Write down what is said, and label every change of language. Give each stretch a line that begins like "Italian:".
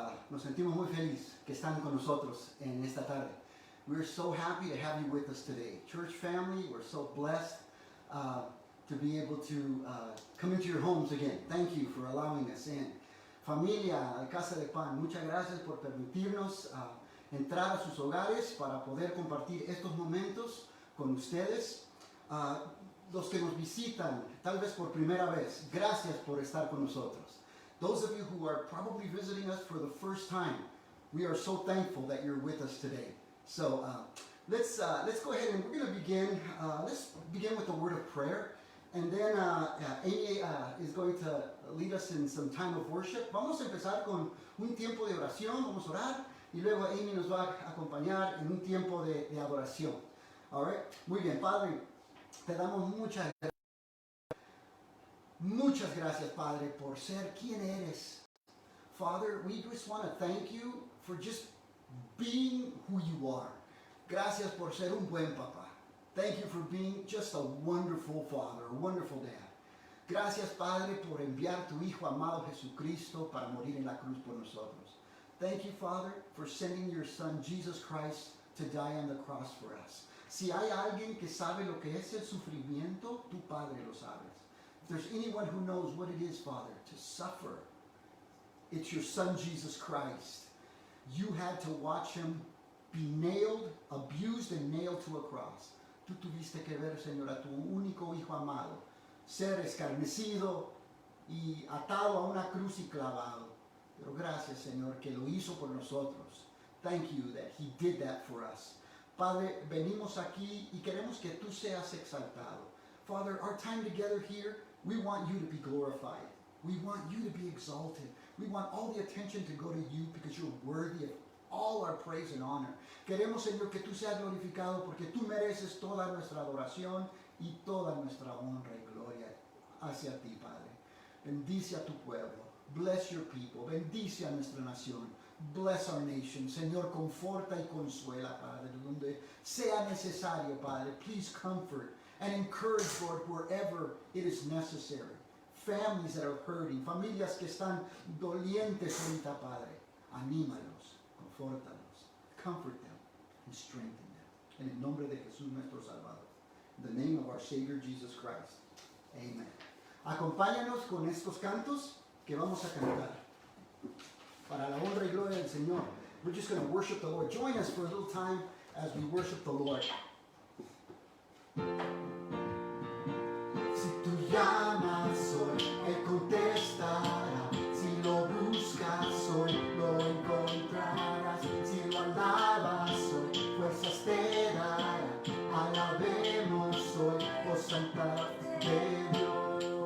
Spanish: Nos sentimos muy felices que están con nosotros en esta tarde.
English: We're so happy to have you with us today. Church family, we're so blessed to be able to come into your homes again. Thank you for allowing us in.
Spanish: Familia Casa de Pan, muchas gracias por permitirnos entrar a sus hogares para poder compartir estos momentos con ustedes. Los que nos visitan, tal vez por primera vez, gracias por estar con nosotros.
English: Those of you who are probably visiting us for the first time, we are so thankful that you're with us today. So let's go ahead and we're going to begin. Let's begin with a word of prayer, and then Amy is going to lead us in some time of worship.
Spanish: Vamos a empezar con un tiempo de oración, vamos a orar, y luego Amy nos va a acompañar en un tiempo de adoración.
English: All right?
Spanish: Muy bien, Padre. Te damos muchas gracias, Padre, por ser quien eres.
English: Father, we just want to thank you for just being who you are.
Spanish: Gracias por ser un buen papá.
English: Thank you for being just a wonderful father, a wonderful dad.
Spanish: Gracias, Padre, por enviar tu Hijo amado Jesucristo para morir en la cruz por nosotros.
English: Thank you, Father, for sending your Son, Jesus Christ, to die on the cross for us.
Spanish: Si hay alguien que sabe lo que es el sufrimiento, tu Padre lo sabes.
English: If there's anyone who knows what it is, Father, to suffer, it's your Son, Jesus Christ. You had to watch him be nailed, abused, and nailed to a cross.
Spanish: Tú tuviste que ver, Señor, a tu único Hijo amado ser escarnecido y atado a una cruz y clavado. Pero gracias, Señor, que lo hizo por nosotros.
English: Thank you that he did that for us.
Spanish: Padre, venimos aquí y queremos que tú seas exaltado.
English: Father, our time together here, we want you to be glorified. We want you to be exalted. We want all the attention to go to you because you're worthy of all our praise and honor.
Spanish: Queremos, Señor, que tú seas glorificado porque tú mereces toda nuestra adoración y toda nuestra honra y gloria hacia ti, Padre. Bendice a tu pueblo.
English: Bless your people.
Spanish: Bendice a nuestra nación.
English: Bless our nation.
Spanish: Señor, conforta y consuela, Padre, donde sea necesario, Padre.
English: Please comfort and encourage, Lord, wherever it is necessary. Families that are hurting,
Spanish: familias que están dolientes ahorita, Padre. Anímalos, confórtalos,
English: comfort them, and strengthen them.
Spanish: En el nombre de Jesús nuestro Salvador.
English: In the name of our Savior Jesus Christ. Amen.
Spanish: Acompáñanos con estos cantos que vamos a cantar. Para la honra y gloria del Señor.
English: We're just going to worship the Lord. Join us for a little time as we worship the Lord.
Spanish: Si tú llamas hoy, Él contestará. Si lo buscas hoy, lo encontrarás. Si lo alabas hoy, fuerzas te dará. Alabemos hoy, oh Santa de Dios.